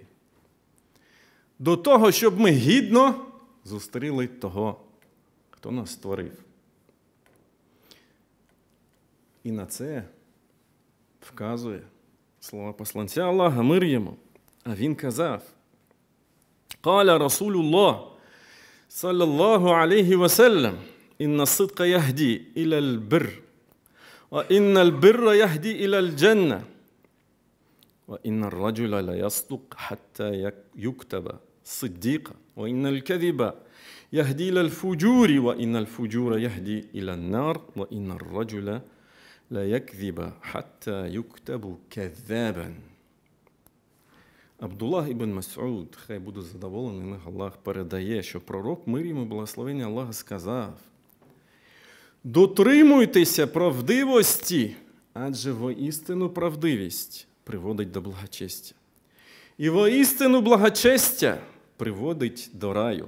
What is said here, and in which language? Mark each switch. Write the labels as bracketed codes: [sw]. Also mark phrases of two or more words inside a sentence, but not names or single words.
[uk] До того, щоб ми гідно зустріли того, хто нас створив. І на це вказує слова посланця Аллаха, мир йому. А він казав: [ar] «قال رسول الله صلى الله عليه وسلم, إن الصدق يهدي إلى البر، وإن البر يهدي إلى الجنة، وإن الرجل لا يسلك حتى يكتب صديقا، وإن الكذب يهدي إلى الفجور، وإن الفجور يهدي إلى النار، وإن الرجل لا يكذب حتى يكتب كذابا». [uk] Абдуллах ібн Мас'уд, хай буде задоволений ним Аллах, передає, що пророк, мир йому благословення Аллаха, сказав: «Дотримуйтеся правдивості, адже воістину правдивість приводить до благочестя. І воістину благочестя приводить до раю.